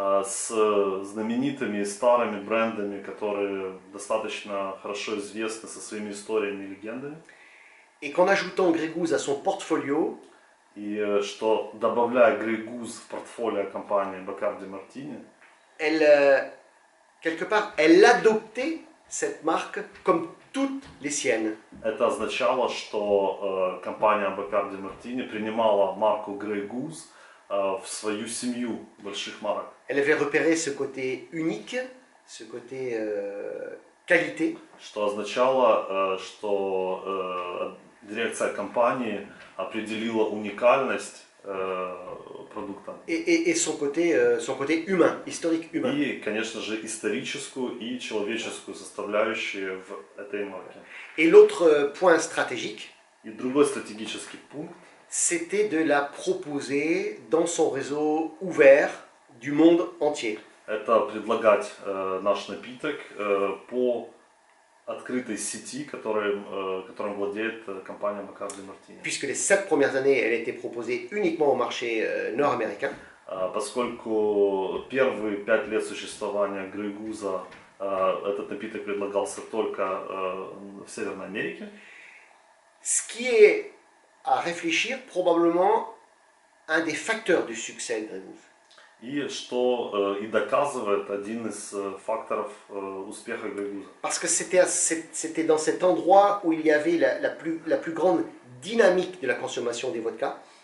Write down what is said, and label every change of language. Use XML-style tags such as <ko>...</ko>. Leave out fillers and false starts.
<ru>С знаменитыми и старыми брендами, которые достаточно хорошо известны со своими историями и легендами.</ru> <fr>Et qu'en ajoutant Grégouze à son portfolio,</fr> <ru>И что, добавляя Grey Goose в портфолио компании Бакарди Мартини,</ru> <fr>quelque part, elle adoptait cette marque comme toutes les siennes.</fr> <ru>это означало, что компания Бакарди Мартини принимала марку Grey Goose в свою семью больших марок.</ru> <fr>Elle avait repéré ce côté unique, ce côté qualité,</fr> <ru>Что означало, что дирекция компании определила уникальность продукта.</ru> <fr>et son côté humain, historique humain.</fr> <ru>И, конечно же, историческую и человеческую составляющие в этой марке.</ru> <fr>Et l'autre point stratégique,</fr> <ru>И другой стратегический пункт</ru> <fr>c'était de la proposer dans son réseau ouvert du monde entier.</fr> <ru>– это предлагать наш напиток по открытой сети, которым владеет компания Бакарди Мартини.</ru> <fr>Puisque les 7 premières années, elle était proposée uniquement au marché nord-américain.</fr> <ru>Поскольку первые 5 лет существования Grey Goose этот напиток предлагался только в Северной Америке.</ru> <fr>Ce qui est à réfléchir probablement un des facteurs du succès de Grégouze.</fr> <ru>И что и доказывает один из факторов успеха Grey Goose.</ru> <fr>Parce que c'était dans cet endroit où il y avait la plus grande dynamique de la consommation des vodkas.</fr>